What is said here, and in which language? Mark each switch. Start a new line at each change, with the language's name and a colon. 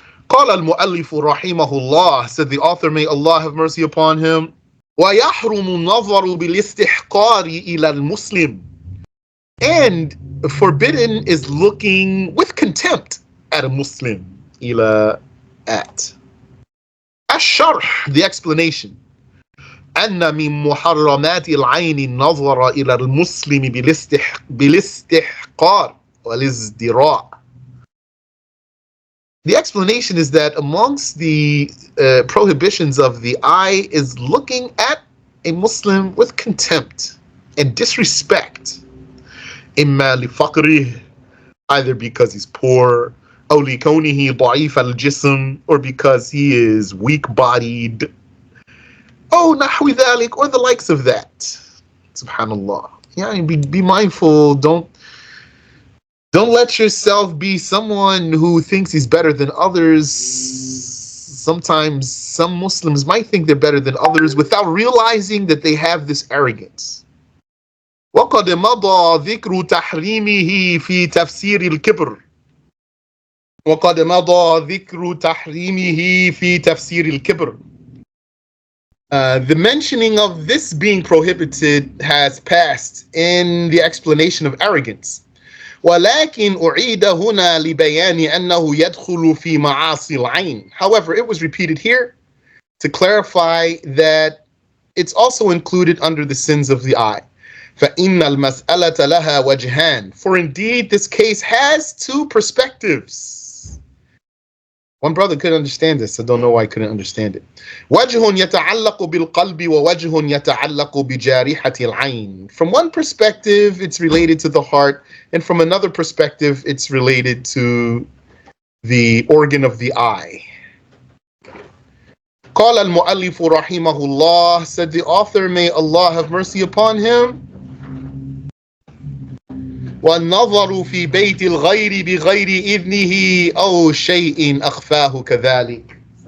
Arabic: قال المؤلف رحمه الله,
English: said the author, may Allah have mercy upon him,
Arabic: ويحرم النظر بالاستحقار إلى المسلم,
English: and forbidden is looking with contempt at a Muslim.
Arabic: إلى
English: at الشرح, the explanation.
Arabic: أن من محرمات العين النظر إلى المسلم بالاستحقار والازدراء.
English: The explanation is that amongst the prohibitions of the eye is looking at a Muslim with contempt and disrespect.
Arabic: إما لفقره,
English: either because he's poor,
Arabic: أو لكونه ضعيف الجسم,
English: or because he is weak-bodied,
Arabic: أو نحو ذلك,
English: or the likes of that. Subhanallah. Yeah, be mindful. Don't let yourself be someone who thinks he's better than others. Sometimes some Muslims might think they're better than others without realizing that they have this arrogance.
Arabic: وقد مضى ذكر تحريمه في تفسير الكبر. وقد مضى ذكر تحريمه في تفسير الكبر.
English: The mentioning of this being prohibited has passed in the explanation of arrogance.
Arabic: ولكن أعيد هنا لبيان أنه يدخل في معاصي العين.
English: However, it was repeated here to clarify that it's also included under the sins of the eye.
Arabic: فإن المسألة لها وجهان.
English: For indeed, this case has two perspectives. One brother couldn't understand this. I don't know why I couldn't understand it.
Arabic: وجه يتعلق بالقلب ووجه يتعلق بجارحة العين.
English: From one perspective, it's related to the heart, and from another perspective, it's related to the organ of the eye.
Arabic: قال المؤلف رحمه الله,
English: said the author, may Allah have mercy upon him,
Arabic: والنظر في بيت الغير بغير إذنه أو شيء أخفاه كذلك.